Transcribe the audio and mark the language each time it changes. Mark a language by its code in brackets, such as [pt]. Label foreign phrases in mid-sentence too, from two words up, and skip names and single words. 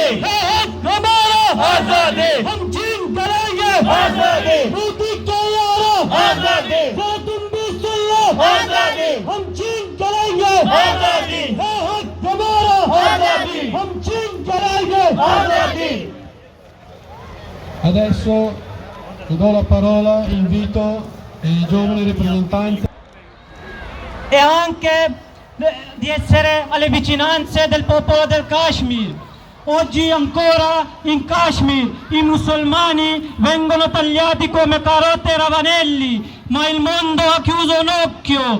[hi] है हक हमारा आजादी हम जीत करेंगे आजादी मोदी के यारों आजादी तुम दूसरे आजादी हम जीत करेंगे आजादी है हक हमारा आजादी हम जीत करेंगे आजादी [it] Adesso do la parola, invito i giovani rappresentanti. E anche di essere alle vicinanze del popolo del Kashmir. Oggi ancora in Kashmir i musulmani vengono tagliati come carote e ravanelli, ma il mondo ha chiuso un occhio.